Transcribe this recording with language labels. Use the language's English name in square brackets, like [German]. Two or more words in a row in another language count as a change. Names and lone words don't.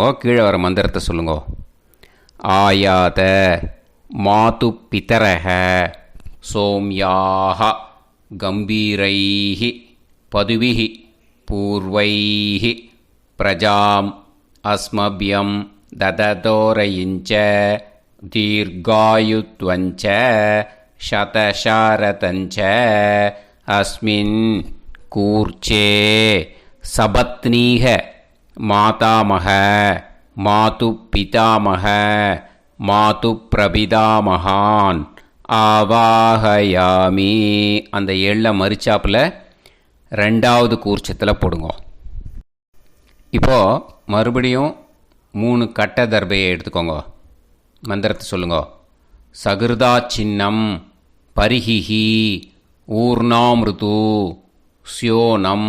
[Tamil] கீழே வர மந்திரத்தை சொல்லுங்க. [Sanskrit] आयात मातु पितरः सोम्यास गम्भीरैः पथिभिः पूर्वैः प्रजाम् अस्मभ्यं ददतो रयिञ्च दीर्घायुत्वञ्च शतशारदञ्च अस्मिन् कूर्चे सपत्नीः मातामह मातुपितामह मातुप्रपितामहान् ஆவாஹயாமி. [Tamil] அந்த எள்ள மரிச்சாப்பில் ரெண்டாவது கூர்ச்சத்தில் போடுங்க. இப்போது மறுபடியும் 3 கட்ட தர்பையை எடுத்துக்கோங்க. மந்திரத்தை சொல்லுங்க. [Sanskrit] सकृदा छिन्नं बर्हिः ऊर्णाम्रदु स्योनम्